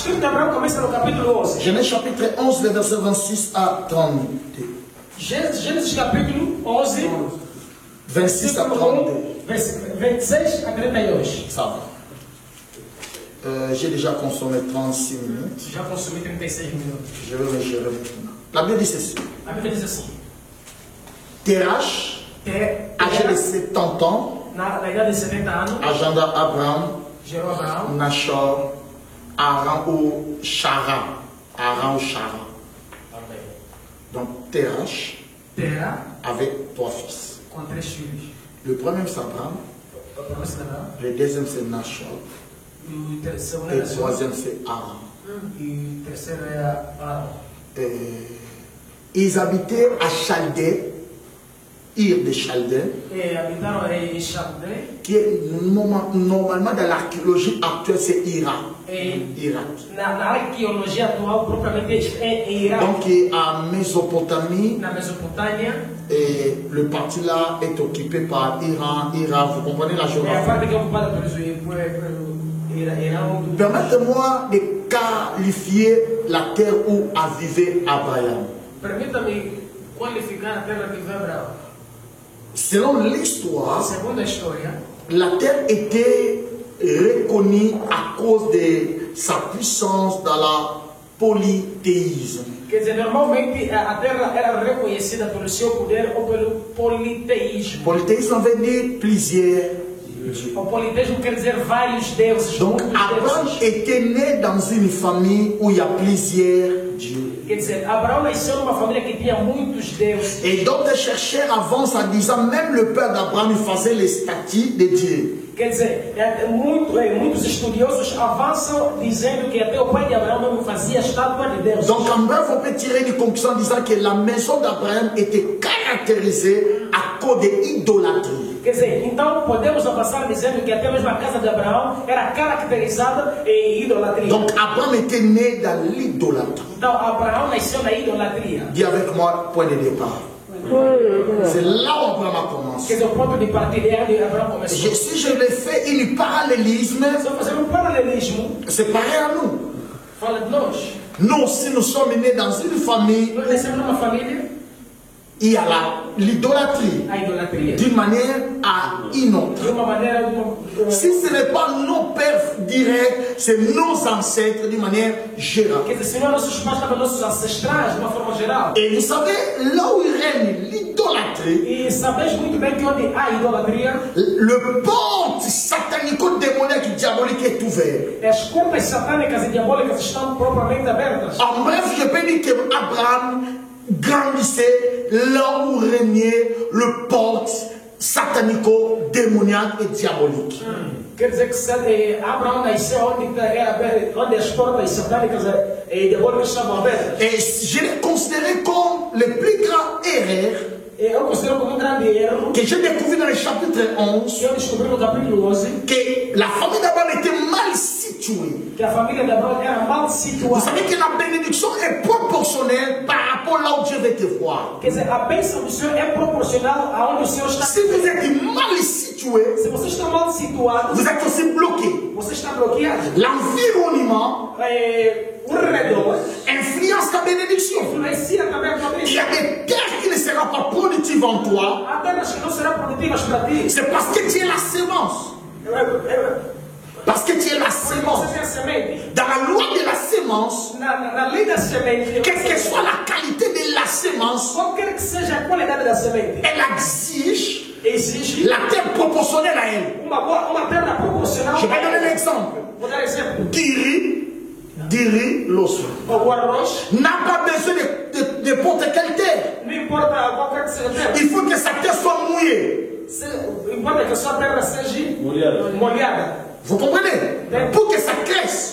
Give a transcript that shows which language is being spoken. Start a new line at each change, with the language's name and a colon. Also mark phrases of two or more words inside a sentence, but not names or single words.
French: Genèse chapitre 11, le verset 26 à 32. Genèse chapitre 11, 26 à 32. 26 à 32. Ça va. J'ai déjà consommé 36 minutes.
Portuguese: Já consumi 36 minutos.
French: Je vais me gérer maintenant. La Bible dit ceci.
Portuguese: A Bíblia diz assim.
French: Terach, âgé de 70 ans,
Portuguese: Na idade de 70 anos,
French: agenda Abraham,
Portuguese: gerou Abraão,
French: Nashor, Aram ou Chara. Aram ou Chara. Donc Terach avait 3 fils.
Portuguese: com 3 filhos.
French: Le premier c'est Abraham, le deuxième c'est Nashor,
Portuguese: E o terceiro
French: et le troisième c'est Aram.
Portuguese: E o terceiro é Arão.
French: Ils habitaient à Chaldée, Ir de Chaldée,
Portuguese: E habitaram em Chaldé.
French: qui est normalement dans l'archéologie actuelle c'est Irak. Irak.
Portuguese: Na arqueologia atual, propriamente é em Iraque.
French: Donc à Mésopotamie,
Portuguese: Na Mesopotâmia.
French: et le parti là est occupé par Iran, Irak, vous comprenez la
Portuguese: É a
French: géographie.
Portuguese: parte que é ocupada por Irão.
French: Permettez-moi de qualifier la terre où a vécu Abraham.
Portuguese: Permita-me qualificar a terra que viveu Abraão.
French: Selon l'histoire, la terre était reconnue à cause de sa puissance dans la polythéisme.
Portuguese: Quer dizer, normalmente a terra era reconhecida pelo seu poder ou pelo politeísmo.
French: Polythéisme veut dire plusieurs.
Portuguese: O politeísmo quer dizer vários deuses.
French: Donc Abraham était né dans une famille où il y a plusieurs dieux.
Portuguese: Quer dizer, Abraão nasceu numa família que tinha muitos deuses.
French: Et d'autres chercheurs avancent en disant même le père d'Abraham faisait les statues de Dieu.
Portuguese: Quer dizer, muitos estudiosos avançam dizendo que até o pai de Abraão mesmo fazia estátua de Deus.
French: Donc en bref, on peut tirer une conclusion en disant que la maison d'Abraham était caractérisée à cause de l'idolâtrie.
Portuguese: Quer dizer, então podemos avançar dizendo que até mesmo a casa de Abraão era caracterizada em idolatria.
French: Donc Abraham était né dans l'idolâtrie.
Portuguese: Então Abraão nasceu na idolatria.
French: Dis avec moi, point de départ. C'est là où Abraham a commencé.
Portuguese: Quer dizer, o ponto de partida é onde Abraão começou.
French: Si je le fais un parallélisme,
Portuguese: Se eu fazer paralelismo,
French: c'est pareil à nous.
Portuguese: fala de nós.
French: Nous aussi, nous sommes nés dans une famille,
Portuguese: Nós nascemos numa família,
French: il y a l'idolâtrie,
Portuguese: a idolatria.
French: d'une manière à une autre.
Portuguese: De uma maneira,
French: Si ce n'est pas nos pères directs, c'est nos ancêtres d'une manière générale.
Portuguese: quer dizer, se não nossos pais estavam nossos ancestrais de uma forma geral.
French: Et vous savez, là où règne l'idolâtrie,
Portuguese: E sabeis muito bem que onde há idolatria,
French: le porte satanico-démoniaque diabolique est ouvert.
Portuguese: as contas satânicas e diabólicas estão propriamente abertas.
French: En bref, je peux dire que Abraham grandissait là où régnait le porte satanico-démoniaque et diabolique.
Portuguese: Quer dizer que Abraão nasceu onde as portas satânicas e diabólicas estavam abertas.
French: Et je l'ai considéré comme le plus grand erreur
Portuguese: Eu considero como grande erro
French: que j'ai découvert dans le chapitre 11,
Portuguese: que eu descobri no capítulo 11
French: que la famille d'Abraham était mal située.
Portuguese: que a família de Abraão era mal
French: Vous
Portuguese: situada.
French: savez que la bénédiction est proportionnelle par rapport là où Dieu veut te voir.
Portuguese: Quer dizer, a bênção do Senhor é proporcional aonde o Senhor está.
French: Si vous êtes mal situé,
Portuguese: Se você está mal situado,
French: vous êtes aussi bloqué.
Portuguese: você está bloqueado.
French: L'environnement
Portuguese: O redor
French: influence ta bénédiction.
Portuguese: influencia também a tua
French: Il y
Portuguese: bênção.
French: a des terres qui ne seront pas productives en toi.
Portuguese: Há terras que não serão produtivas para ti.
French: C'est parce que tu es la sémence. Parce que tu es la sémence.
Portuguese: Você tem a semente.
French: Dans la loi de la sémence,
Portuguese: Na lei da semente,
French: quelle que soit la qualité de la sémence,
Portuguese: qualquer que seja a qualidade da semente,
French: elle exige
Portuguese: exige
French: la terre proportionnelle à elle.
Portuguese: uma perna proporcional.
French: Je vais donner l'exemple.
Portuguese: Vou dar exemplo. Diri l'osso. O arroz
French: N'a pas besoin de n'importe quelle terre.
Portuguese: não importa qualquer que seja a terra.
French: Il faut que sa terre soit mouillée.
Portuguese: Importa que a sua terra seja molhada.
French: Vous comprenez? Pour que ça crisse.